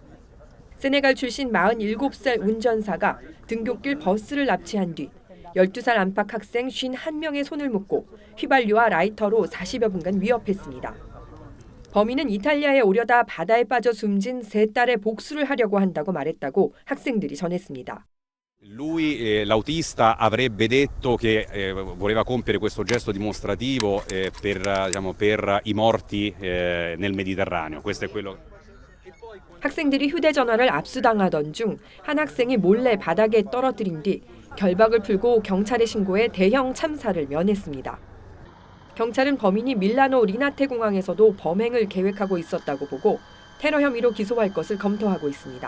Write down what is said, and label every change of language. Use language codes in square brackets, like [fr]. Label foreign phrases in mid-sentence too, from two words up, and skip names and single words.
[ko] 세네갈 출신 47살 운전사가 등굣길 버스를 납치한 뒤 12살 안팎 학생 51명의 손을 묶고 휘발유와 라이터로 40여 분간 위협했습니다. 범인은 이탈리아에 오려다 바다에 빠져 숨진 3딸의 복수를 하려고 한다고 말했다고 학생들이 전했습니다. [it] Lui, l'autista, avrebbe detto che voleva compiere questo gesto dimostrativo per i morti nel Mediterraneo. Questo è quello. [ko] 학생들이 휴대전화를 압수당하던 중 한 학생이 몰래 바닥에 떨어뜨린 뒤 결박을 풀고 경찰에 신고해 대형 참사를 면했습니다. 경찰은 범인이 밀라노 리나테 공항에서도 범행을 계획하고 있었다고 보고 테러 혐의로 기소할 것을 검토하고 있습니다.